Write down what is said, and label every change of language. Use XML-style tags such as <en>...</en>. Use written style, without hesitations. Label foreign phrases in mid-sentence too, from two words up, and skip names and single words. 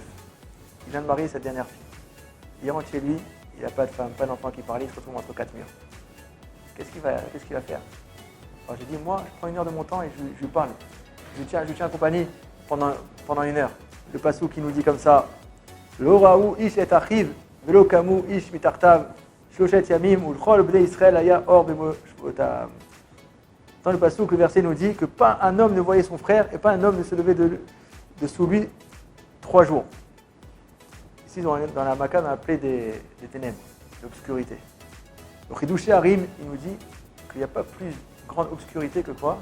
<fr>Il vient de marier sa dernière fille. Il rentre chez lui, il n'a pas de femme, pas d'enfant qui parle, il se retrouve entre 4 murs. Qu'est-ce qu'il va faire? Alors j'ai dit, moi, je prends 1 heure de mon temps et je lui parle. Je lui tiens compagnie pendant 1 heure. Le passou qui nous dit comme ça,</fr> <he>לא ראו איש את אחיו, ולא קמו איש מתחתיו, שלשת ימים, ולכל בני ישראל היה אור במושבותם.</he> <fr>Dans le passou, le verset nous dit que pas un homme ne voyait son frère et pas un homme ne se levait de sous lui 3 jours. Ici, dans la Makkah, on a appelé des ténèbres, l'obscurité. Le Chidouché Harim, il nous dit qu'il n'y a pas plus grande obscurité que quoi?</fr>